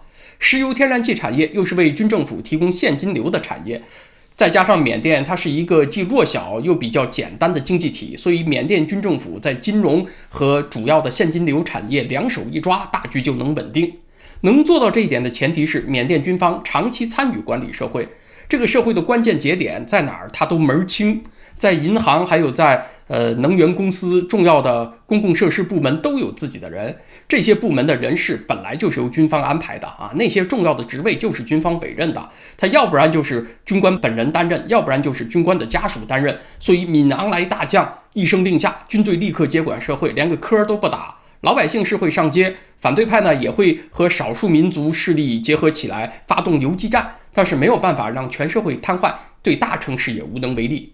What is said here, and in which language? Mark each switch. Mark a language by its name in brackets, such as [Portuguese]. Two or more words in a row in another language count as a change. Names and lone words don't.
[Chinese] 石油天然氣產業又是為軍政府提供現金流的產業，再加上緬甸它是一個既弱小又比較簡單的經濟體，所以緬甸軍政府在金融和主要的現金流產業兩手一抓，大局就能穩定。能做到這一點的前提是緬甸軍方長期參與管理社會，這個社會的關鍵節點在哪兒，他都門兒清。在銀行還有在能源公司重要的公共設施部門都有自己的人，這些部門的人事本來就是由軍方安排的那些重要的職位就是軍方委任的，他要不然就是軍官本人擔任，要不然就是軍官的家屬擔任。所以敏昂萊大將一聲令下，軍隊立刻接管社會，連個科都不打。老百姓是會上街，反對派呢也會和少數民族勢力結合起來發動游擊戰，但是沒有辦法讓全社會癱瘓，對大城市也無能為力。